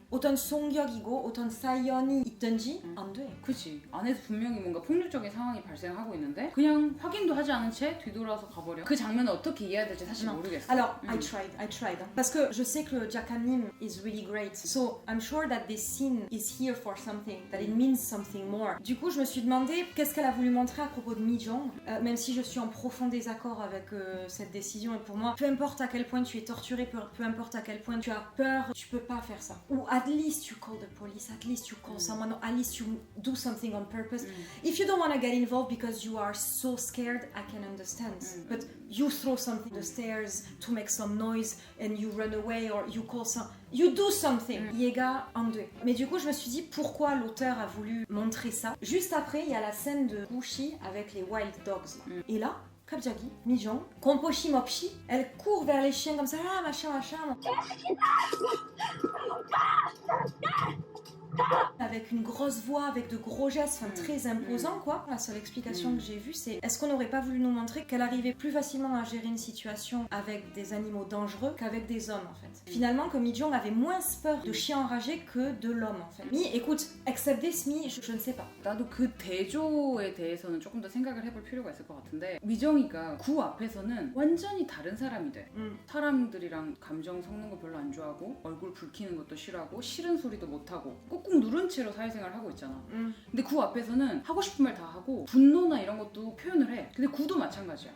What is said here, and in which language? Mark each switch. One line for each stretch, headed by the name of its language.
Korean: 어떤 송격이고 어떤 사연이 있든지 안 돼. 그치. 안에서 분명히 뭔가 폭력적인 상황이 발생하고 있는데 그냥 확인도 하지 않은 채 뒤돌아서 가버려. 그 장면을 어떻게 이해해야 될지 사실
French: Non.
Korean: 모르겠어.
French: Alors,
English: I tried.
French: Parce que je sais que Jack Nim
English: is really great. So, I'm sure that this scene is here for something, that it means something more.
French: Du coup, je me suis demandé qu'est-ce qu'elle a voulu montrer à propos de Mi-jong, même si je suis en profond désaccord avec cette décision. Et pour moi, peu importe à quel point tu es torturé, peu importe à quel point tu as peur, tu peux pas faire ça.
English: Ou at least you call the police, at least you call someone, or at least you do something on purpose. If you don't want to get involved because you are so scared, I can understand. But you throw something the stairs to make some noise and you run away or you call some... You do something. Yega en deux.
French: Mais du coup, je me suis dit pourquoi l'auteur a voulu montrer ça. Juste après, il y a la scène de Gushi avec les
English: wild dogs.
French: Et là,
Korean: 갑자기
French: Mi-jong,
Korean: 공포심 없이,
French: elle court vers les chiens comme ça, ah machin. Avec une grosse voix, avec de gros gestes, enfin, très imposants quoi. La seule explication que j'ai vue, c'est est-ce qu'on n'aurait pas voulu nous montrer qu'elle arrivait plus facilement à gérer une situation avec des animaux dangereux qu'avec des hommes en fait. Finalement, que Mi-jong avait moins peur de chiens enragés que de l'homme en fait. Mi, écoute,
English: except this,
French: Mi, je ne sais pas.
Korean: 나도 그 대조에 대해서는 조금 더 생각을 해볼 필요가 있을 것 같은데 미정이가 구 앞에서는 완전히 다른 사람이 돼. 사람들이랑 감정 섞는 거 별로 안 좋아하고 얼굴 붉히는 것도 싫어하고 싫은 소리도 못하고 꾹꾹 누른 채로 사회생활을 하고 있잖아. 근데 구 앞에서는 하고 싶은 말 다 하고 분노나 이런 것도 표현을 해. 근데 구도 마찬가지야.